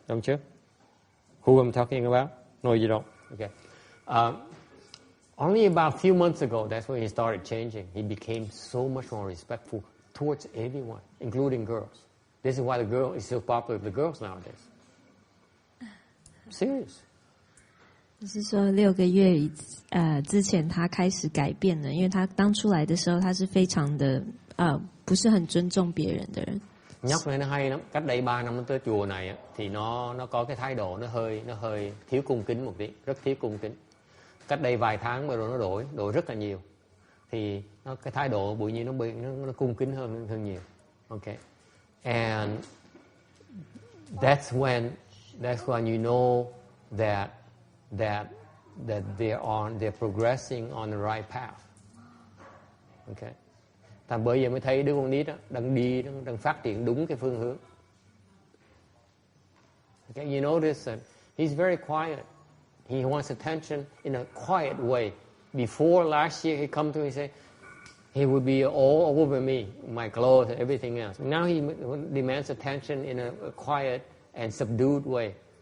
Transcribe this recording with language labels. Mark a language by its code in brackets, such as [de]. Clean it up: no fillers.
[en] Don't you? Who I'm talking about? No, you don't. Okay. Only about a few months ago, that's when he started changing. He became so much more respectful towards everyone, including girls. This is why the girl is so popular with the girls nowadays. Serious. [zh] 就是说6个月之前他开始改变了，因为他当初来的时候他是非常的不是很尊重别人的人。 [vi] Nhóc này nó hay lắm. Cách đây 3 năm nó tới chùa này á, thì nó có cái thái độ nó hơi thiếu cung kính một tí, rất thiếu cung kính. Cách đây vài tháng mà rồi nó đổi rất là nhiều. Thì cái thái độ bụi nhiên nó cung kính hơn nhiều. [en] Okay. And that's when you know that they're progressing on the right path. Okay. [vi] Thành bởi giờ mới thấy đứa con nít đó đang phát triển đúng cái phương hướng. [en] Okay, you notice that he's very quiet. He wants attention in a quiet way. Before last year, he come to me and say, he would be all over me, my clothes and everything else. Now he demands attention in a quiet and subdued way.